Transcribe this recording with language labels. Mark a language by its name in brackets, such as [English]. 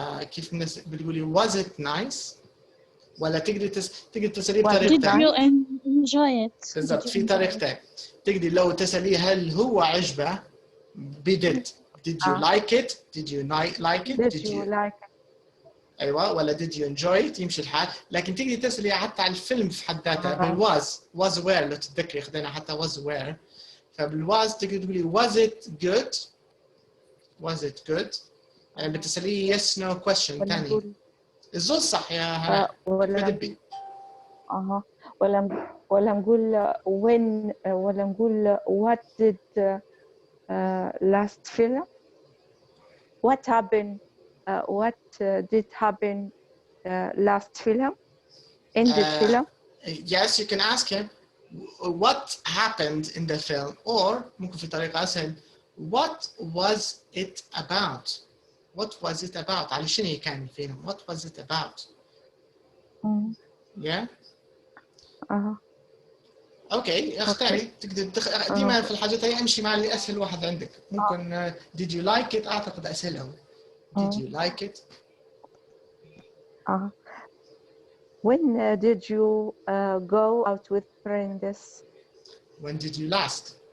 [Arabic] كيف الناس بتقولي [English] was it nice؟ [Arabic] ولا تقدري تسأليه [English] Did [Arabic] بطريقتين. [English] you enjoy it? [Arabic] بالضبط في طريقتين. تقدري لو تسأليه هل هو عجبه بدid. [English] Did you like it? Did you like it? Did you like it? [Arabic] أيوة ولا [English] did you enjoy it [Arabic] يمشي الحال. لكن تقدري تسألي حتى على الفيلم في حد ذاته بالwas where لو تتذكري خذينا حتى was where. فبالواز تقدري تقولي [English] was it good؟ was it good؟ [Arabic] يعني بتسأليه [English] yes no question [Arabic] ثاني. الزول صح يا هلا. بدبي. ولا نقول [English] when ولا نقول what did last film? What happened? What did happen last film? In the film? Yes, you can ask him what happened in the film, or [Arabic] ممكن في طريقة أسهل [English] what was it about? What was it about? [Arabic] على شنو كان الفيلم? [English] What was it about? Yeah. [Arabic] اوكي اختاري. تقدر ديما في الحاجات هي امشي مع اللي اسهل واحد عندك. ممكن [English] did you like it [Arabic] اعتقد اسهلهم. [English] Did you like it? When did you go out with friends? When did you last?